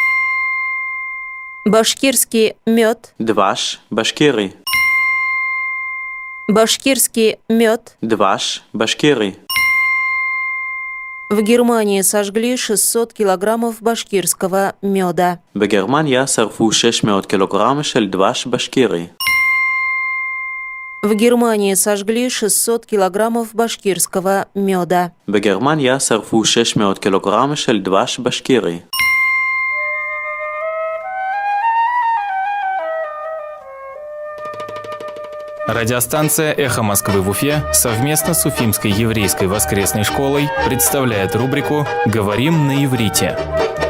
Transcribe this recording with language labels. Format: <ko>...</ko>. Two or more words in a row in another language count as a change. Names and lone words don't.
<ru>Башкирский мед.</ru> <he>דבש. בשקירי.</he> <ru>Башкирский мед.</ru> <he>דבש. בשקירי.</he> <ru>В Германии сожгли 600 килограммов башкирского меда.</ru> <he>בגרמניה שרפו 600 קילוגרם של דבש בашкири.</he> <ru>В Германии сожгли 600 килограммов башкирского меда.</ru> <he>בגרמניה שרפו 600 קילוגרם של דבש בашкири.</he> <ru>Радиостанция «Эхо Москвы» в Уфе совместно с Уфимской еврейской воскресной школой представляет рубрику «Говорим на иврите».</ru>